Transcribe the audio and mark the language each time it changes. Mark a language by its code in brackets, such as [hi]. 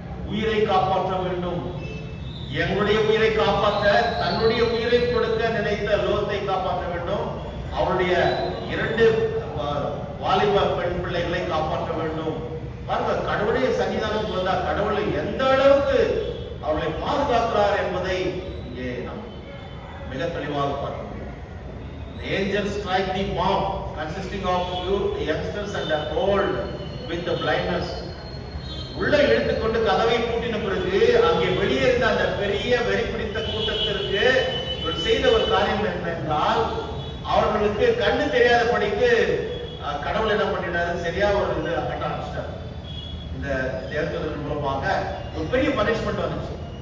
[ta] உயிரை காப்பாற்ற வேண்டும். எங்களுடைய உயிரை காப்பாற்ற தன்னுடைய உயிரை கொடுக்க நினைத்த லோத்தை காப்பாற்ற வேண்டும். அவருடைய 2 வாலிப பெண் பிள்ளைகளை காப்பாற்ற வேண்டும். பாருங்க, கடவுளுடைய சன்னிதானத்துக்கு வந்தா கடவுளை எந்த அளவுக்கு அவர்களை பாதுகாக்கிறார் என்பதை இங்கே நாம் மிக தெளிவாக பார்க்க முடியும். [en] The angels strike the bomb consisting of youth, youngsters and the old with the blindness. [ta] உள்ள இழுத்துக்கொண்டு கதவை பூட்டின பிறகு அங்கே வெளியே இருந்த அந்த பெரிய வெறி பிடித்த கூட்டத்திற்கு இவர் செய்த ஒரு காரியம் என்னென்றால் அவர்களுக்கு கண்ணு தெரியாதபடிக்கு கடவுள் என்ன பண்ணிட்டாரு, சரியா ஒரு இது கட்ட ஆரம்பிச்சிட்டார். இந்த தேவதூதர்கள் மூலமாக ஒரு பெரிய பனிஷ்மெண்ட் வந்துச்சு.